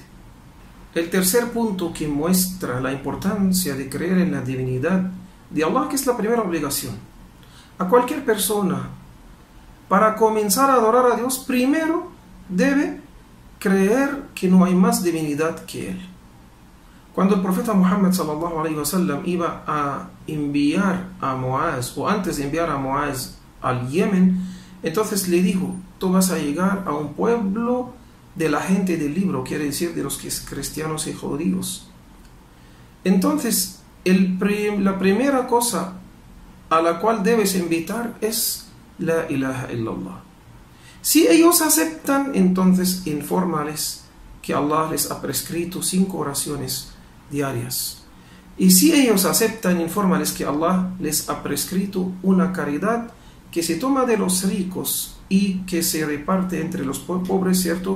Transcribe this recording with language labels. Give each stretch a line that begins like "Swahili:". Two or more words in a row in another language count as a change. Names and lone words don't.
Spanish: El tercer punto que muestra la importancia de creer en la divinidad de Allah, que es la primera obligación. A cualquier persona, para comenzar a adorar a Dios, primero debe creer que no hay más divinidad que Él. Cuando el profeta Muhammad
Arabic: صلى الله عليه وسلم
Spanish: iba a enviar a Muaz, o antes de enviar a Muaz al Yemen, entonces le dijo: tú vas a llegar a un pueblo de la gente del libro, quiere decir de los cristianos y judíos. Entonces, la primera cosa a la cual debes invitar es
Arabic: لا إله إلا الله.
Spanish: Si ellos aceptan, entonces infórmales que Allah les ha prescrito 5 oraciones diarias. Y si ellos aceptan, infórmales que Allah les ha prescrito una caridad que se toma de los ricos y que se reparte entre los pobres, ¿cierto?